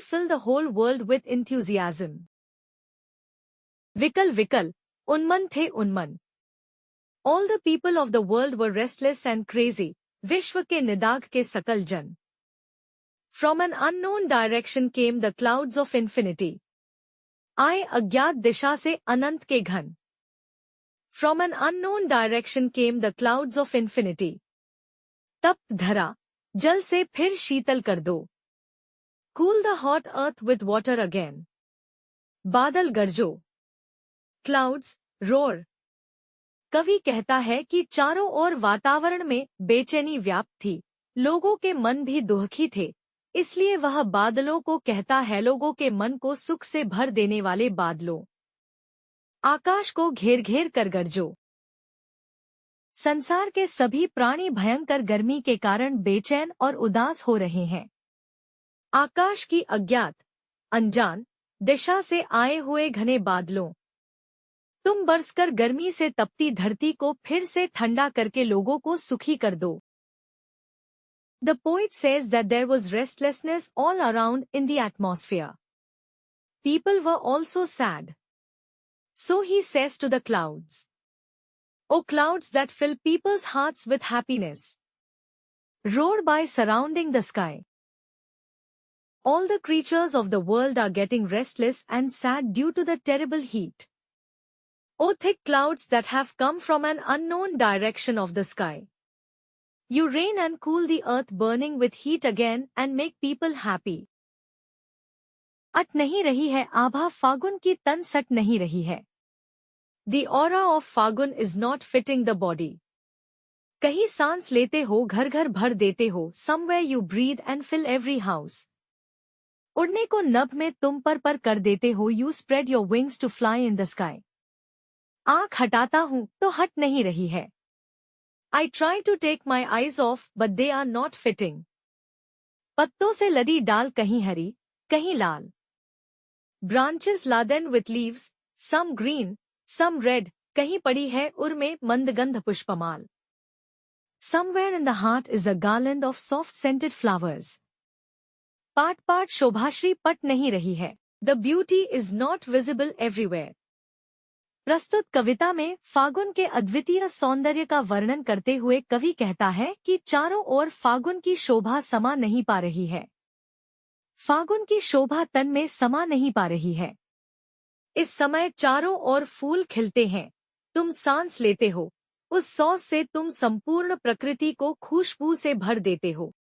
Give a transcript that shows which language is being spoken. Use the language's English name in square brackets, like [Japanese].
[English] fill the whole world with enthusiasm. [Hindi] Vikal Vikal, [English] Unman the Unman. All the people of the world were restless and crazy, [Hindi] Vishwa ke nidag ke sakal jan. [English] From an unknown direction came the clouds of infinity. [Hindi] आए अज्ञात दिशा से अनंत के घन. [English] From an unknown direction came the clouds of infinity. [Hindi] तप्त धरा, जल से फिर शीतल कर दो. [English] Cool the hot earth with water again. [Hindi] बादल गरजो. [English] Clouds roar. [Hindi] कवि कहता है कि चारों ओर वातावरण में बेचैनी व्याप्त थी, लोगों के मन भी दुखी थे, इसलिए वह बादलों को कहता है, लोगों के मन को सुख से भर देने वाले बादलों, आकाश को घेर घेर कर गरजो। संसार के सभी प्राणी भयंकर गर्मी के कारण बेचैन और उदास हो रहे हैं। आकाश की अज्ञात, अनजान दिशा से आए हुए घने बादलों, तुम बरसकर गर्मी से तपती धरती को फिर से ठंडा करके लोगों को सुखी कर दो। [English] The poet says that there was restlessness all around in the atmosphere. People were also sad. So he says to the clouds, O clouds that fill people's hearts with happiness, roar by surrounding the sky. All the creatures of the world are getting restless and sad due to the terrible heat. O thick clouds that have come from an unknown direction of the sky, you rain and cool the earth burning with heat again and make people happy. [Hindi] अट नहीं रही है आभा फागुन की, तन सट नहीं रही है. [English] The aura of Phagun is not fitting the body. [Hindi] कहीं सांस लेते हो, घर घर भर देते हो. [English] Somewhere you breathe and fill every house. [Hindi] उड़ने को नभ में तुम पर कर देते हो. [English] You spread your wings to fly in the sky. [Hindi] आँख हटाता हूँ तो हट नहीं रही है. [English] I try to take my eyes off, but they are not fitting. [Hindi] पत्तों से लदी डाल कहीं हरी, कहीं लाल. [English] Branches laden with leaves, some green, some red, [Hindi] कहीं पड़ी है उर में मंदगंध पुष्पमाल। [English] Somewhere in the heart is a garland of soft-scented flowers. [Hindi] पाट पाट शोभाश्री पट नहीं रही है। [English] The beauty is not visible everywhere. [Hindi] प्रस्तुत कविता में फागुन के अद्वितीय सौंदर्य का वर्णन करते हुए कवि कहता है कि चारों ओर फागुन की शोभा समा नहीं पा रही है। फागुन की शोभा तन में समा नहीं पा रही है। इस समय चारों ओर फूल खिलते हैं, तुम सांस लेते हो, उस सांस से तुम संपूर्ण प्रकृति को खुशबू से भर देते हो।